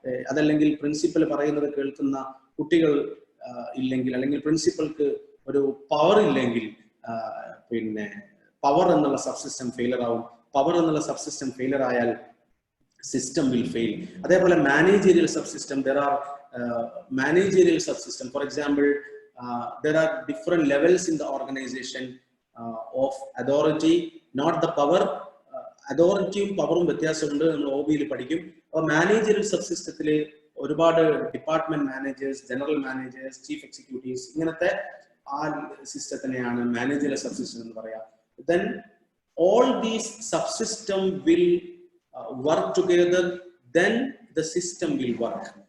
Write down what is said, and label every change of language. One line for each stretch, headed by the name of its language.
Malayalam: അതല്ലെങ്കിൽ പ്രിൻസിപ്പൽ പറയുന്നത് കേൾക്കുന്ന കുട്ടികൾ ഇല്ലെങ്കിൽ, അല്ലെങ്കിൽ പ്രിൻസിപ്പൽക്ക് ഒരു പവർ ഇല്ലെങ്കിൽ പിന്നെ പവർ എന്നുള്ള സബ്സിസ്റ്റം ഫെയിലർ ആവും. പവർ എന്നുള്ള സബ്സിസ്റ്റം ഫെയിലർ ആയാൽ
English: system will fail.
Malayalam: അതേപോലെ
English: managerial subsystem, there are managerial subsystem. For example, there are different levels in the organization of authority, not the power.
Malayalam: അതോറിറ്റിയും പവറും വ്യത്യാസമുണ്ട്, നമ്മൾ OB-യിൽ പഠിക്കും. അപ്പോൾ മാനേജറിയൽ സബ്സിസ്റ്റത്തിൽ ഒരുപാട് department managers, general managers, chief executives, ഇങ്ങനത്തെ ആ സിസ്റ്റത്തിനെയാണ് മാനേജറിയൽ സബ്സിസ്റ്റം എന്ന് പറയാം.
English: Then all these subsystem will work together, then the system will work.